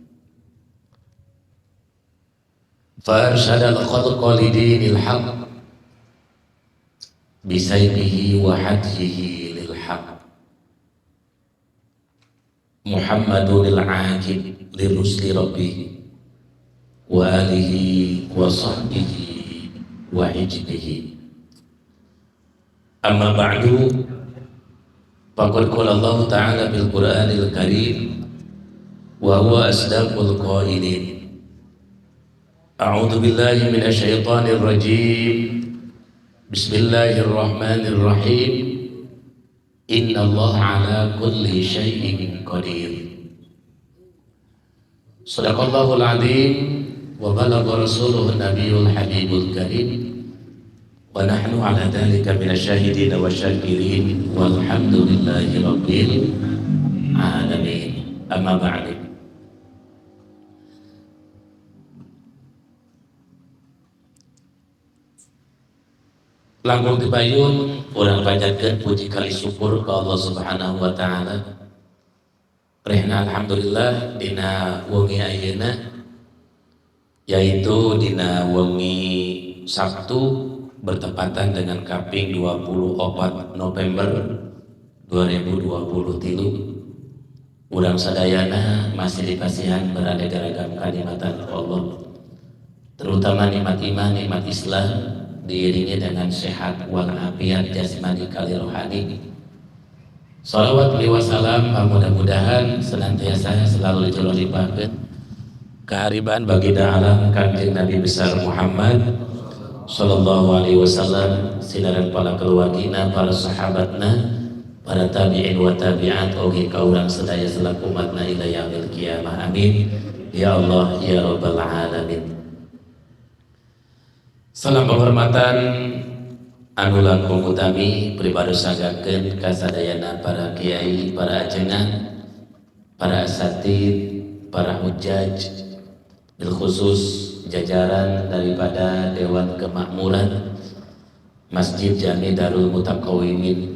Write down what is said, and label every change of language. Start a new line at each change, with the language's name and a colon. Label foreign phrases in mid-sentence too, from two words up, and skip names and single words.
Arabic: فأرشد الخلق لدين الحق بسيفه وهديه للحق محمد العاقب لرسل ربه وآله وصحبه وحزبه. أما بعد، فقد قال الله تعالى بالقرآن الكريم وهو أصدق القائلين. أعوذ بالله من الشيطان الرجيم. بسم الله الرحمن الرحيم. إن الله على كل شيء قدير. صدق الله العظيم وبلغ رسوله النبي الحبيب الكريم ونحن على ذلك من الشاهدين والشاكرين والحمد لله رب العالمين. أما بعد.
Sundanese: Langkung dibayun urang panjatkeun puji kali syukur ka
Arabic: الله سبحانه وتعالى.
Sundanese: Rehna alhamdulillah dina wengi ayeuna, yaitu dina wengi Sabtu
Indonesian: bertepatan dengan
Sundanese: kaping 24 November 2023. Urang sadayana masih dikasihan berada ragam kanikmatan Allah, terutama nikmat iman, nikmat Islam,
Indonesian: diiringi dengan
Sundanese: sehat walafiat jasmani kali rohani.
Arabic: صلوات وسلام
Indonesian: mudah-mudahan senantiasa selalu
Sundanese: diculipahkeun kehariban baginda alam Kanjeng Nabi besar Muhammad
Arabic: صلى الله عليه وسلم,
Sundanese: sinaran para keluargina, para sahabatna, para
Arabic: تابعين وتابعات,
Sundanese: oge ka urang sadaya selaku umatna
Arabic: إلى يوم القيامة. آمين يا الله يا رب العالمين.
Sundanese: Salam penghormatan anu langkung utami pribadosakeun ka sadayana para kiai, para ajengan, para asatid, para hujjaj,
Arabic: بالخصوص
Sundanese: jajaran daripada Dewan Kemakmuran Masjid Jami Darul Mutaqawimin.